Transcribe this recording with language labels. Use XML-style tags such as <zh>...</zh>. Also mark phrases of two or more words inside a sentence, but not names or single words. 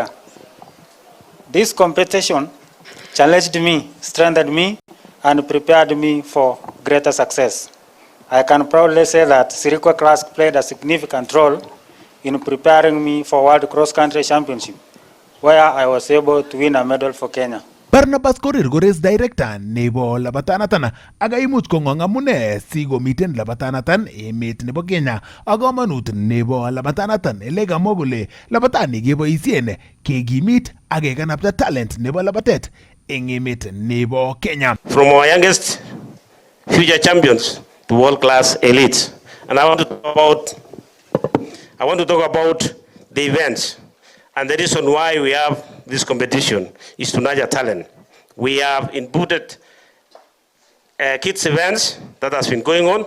<en>This competition challenged me, strengthened me, and prepared me for greater success. I can proudly say that Sirikwa Classic played a significant role in preparing me for World Cross Country Championship, where I was able to win a medal for Kenya.</en> <kln>Barnabas Korir ko race director nebo labatanatan agaimuch kong'ong amune si komiten labatanatan emet nebo Kenya ak kamanut nebo labatanatan ele kamwa kole labatani keboisien kekimit ak kekanapta talent nebo labatet eng emet nebo Kenya.</kln> <en>From our youngest future champions to world-class elites. And I want to talk about the events. And the reason why we have this competition is to nurture talent. We have inputted kids events that has been going on.</en>